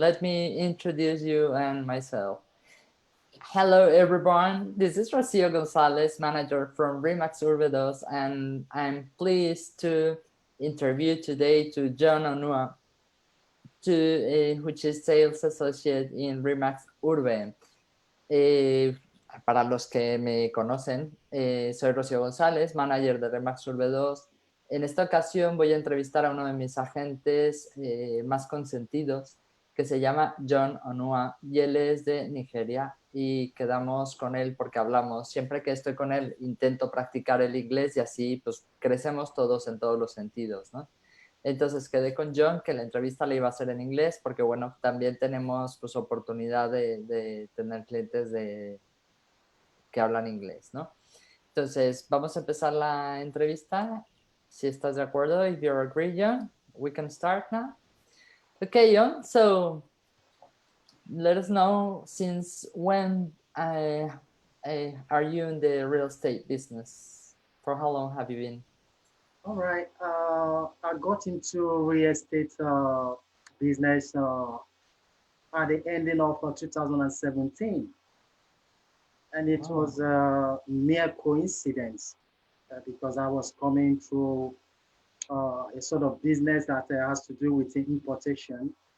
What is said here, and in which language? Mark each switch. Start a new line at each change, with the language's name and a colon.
English: Let me introduce you and myself. Hello, everyone. This is Rocio Gonzalez, manager from Remax URBE, and I'm pleased to interview today to John Onuah, which is sales associate in Remax URBE.
Spanish: Para los que me conocen, soy Rocio González, manager de Remax URBE 2. En esta ocasión voy a entrevistar a uno de mis agentes más consentidos, que se llama John Onuah, y él es de Nigeria, y quedamos con él porque hablamos. Siempre que estoy con él intento practicar el inglés y así pues crecemos todos en todos los sentidos, ¿no? Entonces quedé con John que la entrevista la iba a hacer en inglés porque, bueno, también tenemos pues oportunidad de tener clientes que hablan inglés, ¿no? Entonces, vamos a empezar la entrevista. Si estás de acuerdo, if you agree, John, we can start now.
English: Okay, John, so let us know since when are you in the real estate business? For how long have you been? All right. I got into real estate business at the ending of 2017, and it was a mere coincidence because I was coming through a sort of business that has to do with importation.